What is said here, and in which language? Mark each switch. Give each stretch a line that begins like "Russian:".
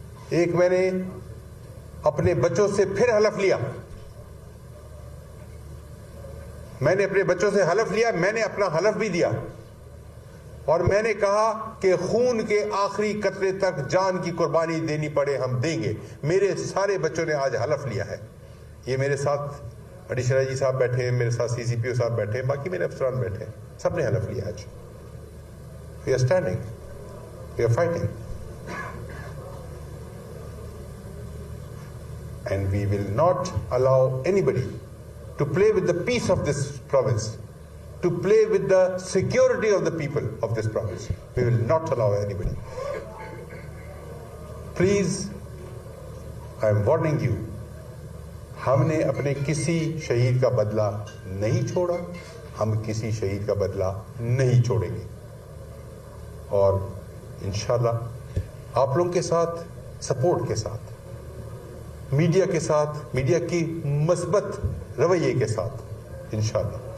Urdu: ایک, میں نے اپنے بچوں سے پھر حلف لیا, میں نے اپنے بچوں سے حلف لیا, میں نے اپنا حلف بھی دیا, اور میں نے کہا کہ خون کے آخری قطرے تک جان کی قربانی دینی پڑے ہم دیں گے. میرے سارے بچوں نے آج حلف لیا ہے. یہ میرے ساتھ ایڈیشنل جی صاحب بیٹھے ہیں, میرے ساتھ سی سی پی او صاحب بیٹھے ہیں, باقی میرے افسران بیٹھے ہیں, سب نے حلف لیا آج.
English: We are standing, we are fighting, and we will not allow anybody to play with the peace of this province, to play with the security of the people of this province. We will not allow anybody. Please, I am warning you,
Urdu: ہم نے اپنے کسی شہید کا بدلہ نہیں چھوڑا, ہم کسی شہید کا بدلہ نہیں چھوڑیں گے, اور انشاءاللہ آپ لوگوں کے ساتھ, سپورٹ کے ساتھ, میڈیا کے ساتھ, میڈیا کی مثبت رویے کے ساتھ انشاءاللہ.